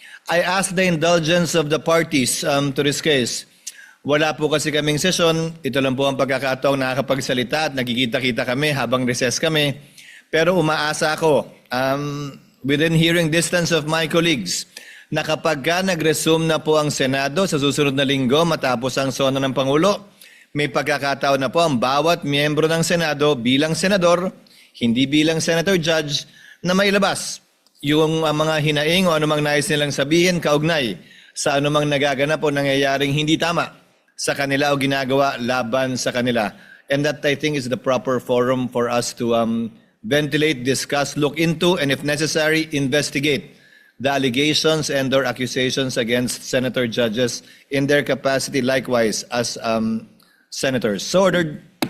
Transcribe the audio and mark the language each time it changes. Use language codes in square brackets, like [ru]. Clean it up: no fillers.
[en] I ask the indulgence of the parties to this case. [tl] Wala po kasi kaming session. Ito lang po ang pagkakataong nakakapagsalita at nagkikita-kita kami habang recess kami. Pero umaasa ako, [en] within hearing distance of my colleagues, [tl] na kapag nag-resume na po ang Senado sa susunod na linggo matapos ang sona ng Pangulo, may pagkakataon na po ang bawat miyembro ng Senado bilang senador, hindi bilang senator judge, na mailabas yung mga hinaing o anumang nais nilang sabihin kaugnay sa anumang nagaganap o nangyayaring hindi tama sa kanila o ginagawa laban sa kanila. [en] And that, I think, is the proper forum for us to ventilate, discuss, look into, and if necessary, investigate the allegations and or accusations against senator judges in their capacity likewise as senators. So ordered.